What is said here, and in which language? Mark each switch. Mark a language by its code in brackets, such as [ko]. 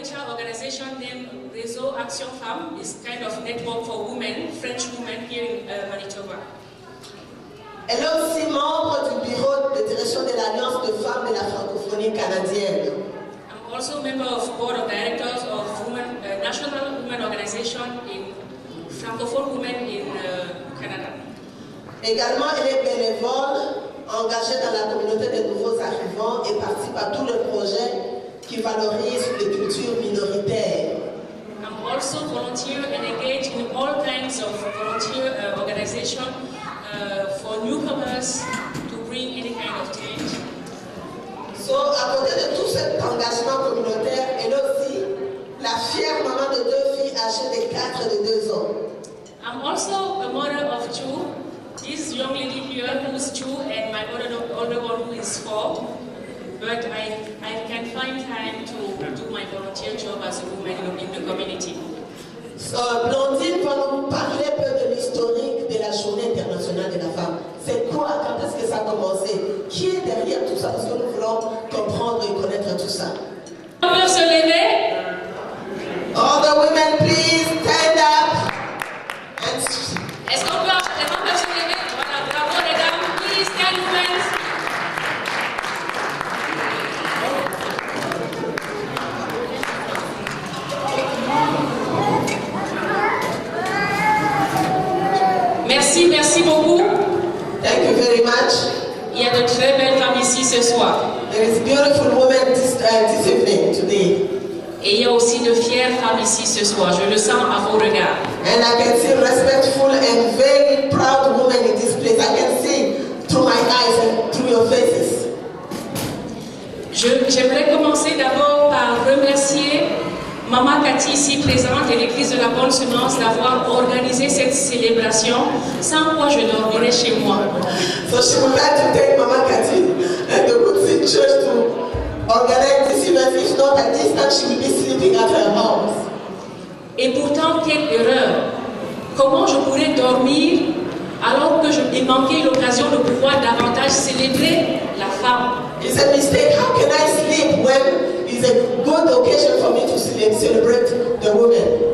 [en] organization named Réseau Action Femmes. It's kind of network for women, French women here in Manitoba. [fr] Elle est aussi membre du bureau de direction de l'Alliance de femmes de la francophonie canadienne. [en] I'm also a member of board of directors of National Women Organization in Francophone Women in Canada. [fr] Également, elle est bénévole, engagée dans la communauté des nouveaux arrivants et participe à tous les projets qui valorisent les cultures minoritaires. [en] I'm also volunteer and engaged in all kinds of volunteer organization for newcomers to bring any kind of change. [fr] So, à côté de tout cet engagement communautaire, elle est aussi la fière maman de 2 filles âgées de 4 et de 2 ans. [en] I'm also a mother of 2. This young lady here who's 2 and my older one who is 4. But I can find time to do my volunteer job as a woman in the community. [fr] So, Blondine va nous parler un peu de l'historique de la Journée internationale de la femme. C'est quoi? Quand est-ce que ça a commencé? Qui est derrière tout ça? Parce que nous voulons comprendre et connaître tout ça. On peut se lever. [en] All the women, please stand up. [fr] Est-ce qu'on peut se lever? Voilà, bravo les dames. [en] Please stand, women. [fr] Merci beaucoup. [en] Thank you very much. [fr] Il y a de très belles femmes ici ce soir. [en] There is beautiful women this evening, today. [fr] Et il y a aussi de fières femmes ici ce soir. Je le sens à vos regards. [en] And I can see respectful and very proud women in this place. I can see through my eyes and through your faces. [fr] J'aimerais commencer d'abord par remercier Maman Cathy, ici présente, et l'Église de la Bonne Semence d'avoir organisé cette célébration, sans quoi je dormirais chez moi. [en] So she would like to thank Mama Cathy and the Woodseed Church to organize this event. If not at this time, she will be sleeping at her house. [fr] Et pourtant, quelle erreur! Comment je pourrais dormir alors que je m'ai manqué l'occasion de pouvoir davantage célébrer la femme? [en] It's a mistake. How can I sleep when it's a good occasion for me to celebrate the women?